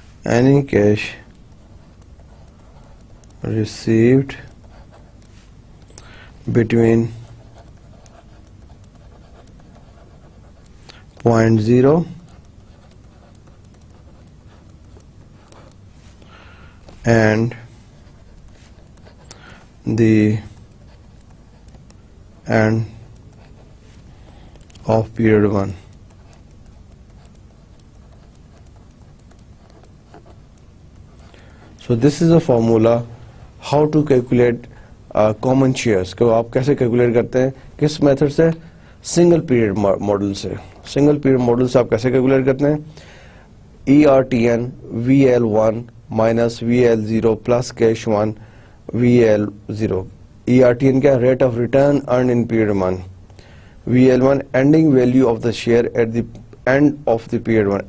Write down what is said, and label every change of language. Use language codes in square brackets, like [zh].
[en] any cash received between point 0 and the end of period 1. So this is a formula how to calculate common shares. [ur] کہ آپ کیسے calculate کرتے ہیں؟ کس method سے؟ Single period model سے. Single period model سے آپ کیسے کیلکولیٹ کرتے ہیں؟ ERTN VAL1 minus VAL0 plus cash 1 VAL0. [en] ERTN کیا؟ Rate of return earn in period 1. VAL1 ending value of the share at the end of the period 1.